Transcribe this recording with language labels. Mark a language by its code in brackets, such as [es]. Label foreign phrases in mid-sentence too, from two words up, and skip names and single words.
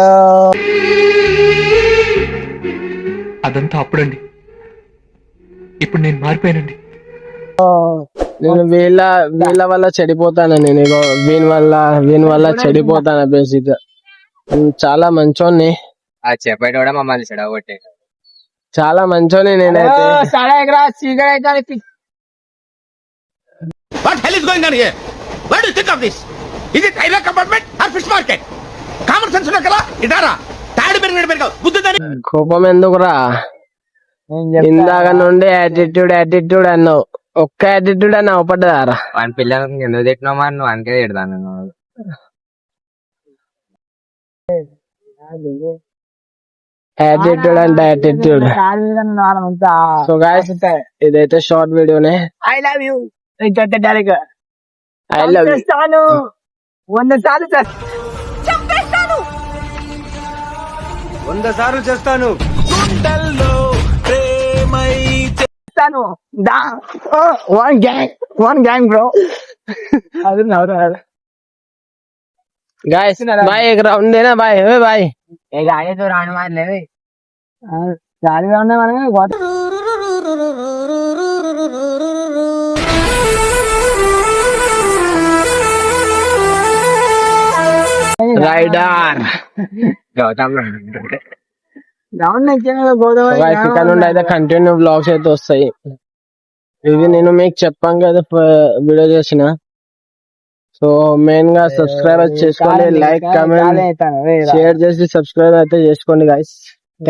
[te] అదంతా అప్పుడండి, ఇప్పుడు నేను మారిపోయానండి. నేను వీళ్ళ వల్ల చెడిపోతాను. నేను వీని వల్ల చెడిపోతాను. బేసిక్ గా చాలా మంచోన్ని. చెప్పేట కూడా మమ్మల్ని చెడగొట్టే చాలా మంచోని నేనైతే. [en] What hell is going on here? What do you think of this? Is it railway compartment or fish market? Common sense [te] ఉన్న కదా ఇటారా. తాడు పెరిగినట్టు బుద్ధి. కోపం ఎందుకురా? ఇందాక నుండి యాటిట్యూడ్ అన్నావు. ఒక్క యాటిట్యూడ్ అని అవపడ్డారా? వాని పిల్లలకి ఎందుకు తిట్టినావు మరి? నువ్వు అందుకే తిడతాను. యాటిట్యూడ్ అంటే యాటిట్యూడ్. [en] so guys, [te] ఇదైతే షార్ట్ వీడియోనే. ఐ లవ్ యూ. [en] I love you. [te] 100 సార్లు చేస్తాను. 100 సార్లు చేస్తాను. [en] one gang bro. [te] అది నవ్వుతారు. [hi] गाइस भाई एक राउंड देना भाई. ओए भाई एक आगे तो राउंड मार ले. चार राउंड मारेंगे बहुत. राइडर [te] గౌతమ్ రౌండ్ ఇక్కడ నుండి అయితే [en] continue vlogs [te] అయితే వస్తాయి. ఇది నేను మీకు చెప్పాను కదా వీడియో చేసిన. సో మెయిన్ గా సబ్స్క్రైబ్ చేసుకోండి, [en] like comment share [te] చేసి సబ్స్క్రైబ్ అయితే చేసుకోండి గాయ్స్.